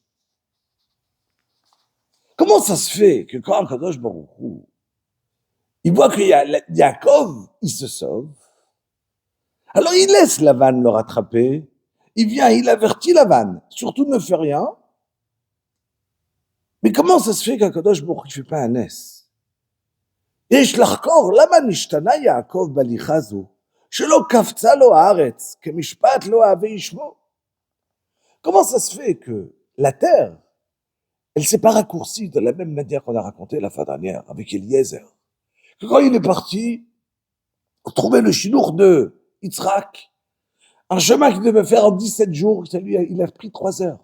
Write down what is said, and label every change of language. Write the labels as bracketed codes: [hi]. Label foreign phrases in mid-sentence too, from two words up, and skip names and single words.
[fr] Comment ça se fait que quand [he] Akadosh Baruch Hu, [fr] il voit que Yaakov, il se sauve, alors il laisse Lavan le rattraper, il vient, il avertit Lavan, surtout ne fait rien. Mais comment ça se fait qu' [he] Akadosh Baruch Hu [fr] ne fait pas un nes? [he] יש לחקור, למה נשתנה יעקב בהליכה זו, שלא קפצה לו הארץ, כמשפט לא אהבה ישמו? [fr] Comment ça se fait que la terre, elle s'est pas raccourcie de la même manière qu'on a raconté la fois dernière avec Eliezer? Que quand il est parti pour trouver le chinour de Yitzhak, un chemin qu'il devait faire en 17 jours, il a pris 3 heures.